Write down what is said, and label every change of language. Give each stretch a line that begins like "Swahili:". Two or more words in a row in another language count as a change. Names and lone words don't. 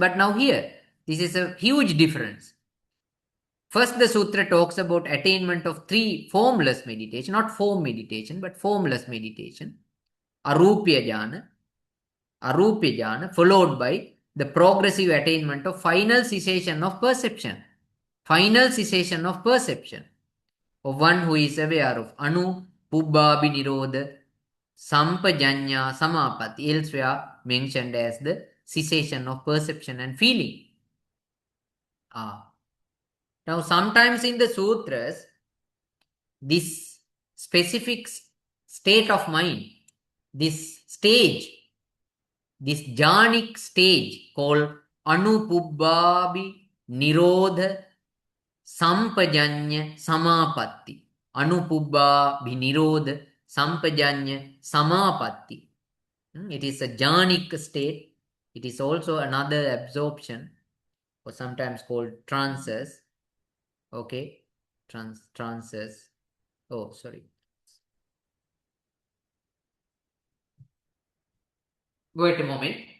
English: But now here, this is a huge difference. First, the sutra talks about attainment of 3 formless meditation, not form meditation, but formless meditation.
Pali: Arupya jhana,
English: followed by the progressive attainment of final cessation of perception. Final cessation of perception of one who is aware of anu,
Pali: pubbabhi nirodha, sampajanya samapatti,
English: elsewhere mentioned as the cessation of perception and feeling. Now sometimes in the sutras, this specific state of mind, this stage, this jhanic stage called
Pali: anupubbabhi nirodha sampajanya samapatti. Anupubbabhi nirodha sampajanya samapatti.
English: It is a jhanic state. It is also another absorption, or sometimes called trances. Okay, trances. Oh, sorry. Wait a moment.